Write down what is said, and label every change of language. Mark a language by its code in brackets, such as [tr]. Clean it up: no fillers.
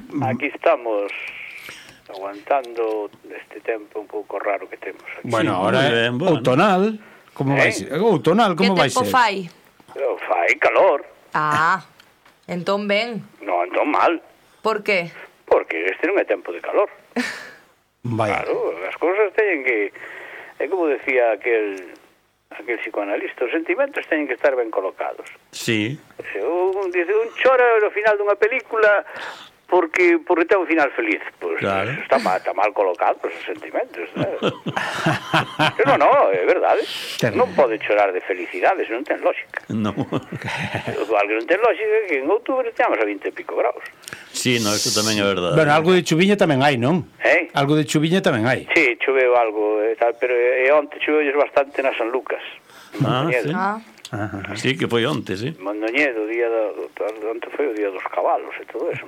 [gl] Aquí estamos aguantando este tempo un pouco raro que temos aquí. Bueno, sí, ahora é outonal. Como vais? Outonal, como vais? Que tempo fai? Fai calor. Ah, entón ben. Non, entón mal. Por que? Porque este non é tempo de calor. Vaya. Claro, as cousas teñen que... É como decía aquel psicoanalista, os sentimentos teñen que estar ben colocados. Sí. Se un chora no final dunha película porque ten un final feliz. Pues, claro. Está mal colocado os sentimentos. Non, non, é verdade. Non pode chorar de felicidades, non ten lógica. Non. Igual que non ten lógica que en outubro teñamos a 20 e pico graus. [es] Sí, no, eso también es verdad. Bueno, algo de chuviña también hay, ¿no? ¿Eh? Algo de chuviña también hay. [gl] Sí, chuveo algo, tal, pero onte chuveo es bastante en San Lucas. [es] Ah, sí. Sí, que fue onte, sí. [gl] Mondoñedo, onte fue o día dos cabalos [es] y todo eso.